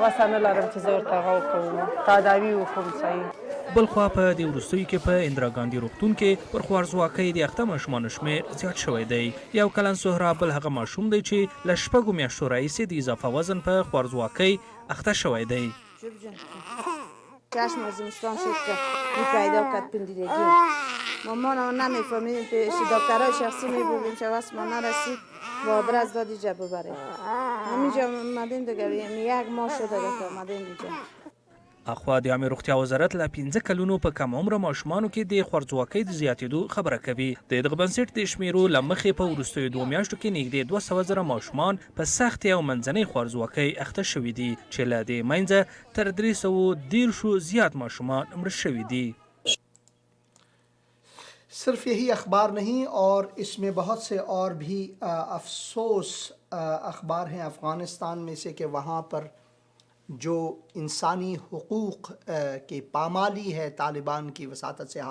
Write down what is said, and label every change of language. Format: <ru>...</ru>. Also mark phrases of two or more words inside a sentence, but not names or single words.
<ps>وسه نه لرم چې زه ورته هغه وکړم، تداوي وکړم صحیح. بلخوا په دې وروستیو کې په اندرا ګاندي روغتون کې پر خوارځواکۍ د اخته ماشومانو شمېر زیات شوی دی. 1 کلن سهرا بل هغه ماشوم دی چې له 6 میاشتو راهیسې د اضافه وزن په خوارځواکۍ اخته شوی دی.</ps> <fa>چشم از زمستان شد که این پیدا کرد پندیدگی. مامانم نمیفهمید، پیش دکترهای شخصی میبردیم که واسه ما نرسید با برز داد اینجا ببره. همینجا اومدیم دیگه، 1 ماه شده که اومدیم اینجا.</fa> <ps>اخوا د عامه روغتیا وزارت له 15 کلونو په کم عمره ماشومانو کې د خوارځواکۍ د زیاتېدو خبره کوي. د دغه بنسټ د شمیرو له مخې په وروستیو 2 میاشتو کې نږدې 200,000 ماشومان په سختې او منځنۍ خوارځواکۍ اخته شوي دي، چې له دې منځه تر 310 زیات ماشومان مړه شوي دي.</ps> <ur>صرف یہی اخبار نہیں اور اس میں بہت سے اور بھی افسوس اخبار ہیں افغانستان میں سے، کہ وہاں پر جو انسانی حقوق کی پامالی ہے طالبان کی وساطت سے.</ur>